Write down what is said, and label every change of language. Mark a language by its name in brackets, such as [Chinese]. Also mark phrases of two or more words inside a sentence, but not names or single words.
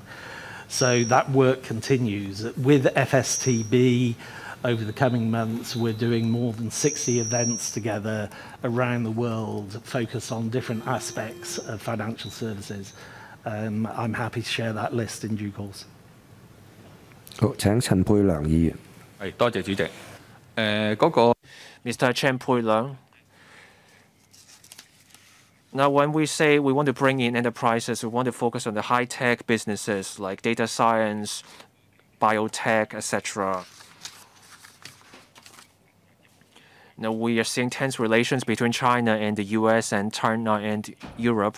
[English] So that work continues. With FSTB, over the coming months, we're doing more than 60 events together around the world, focused on different aspects of financial services. I'm happy to share that list in due course. [Cantonese] 好，請陳佩良議員。係，多謝主席。嗰個 [English] Mr. Chen Pui-leung. Now, when we say we want to bring in enterprises, we want to focus on the high-tech businesses like data science, biotech, etc. Now, we are seeing tense relations between China and the US and China and Europe.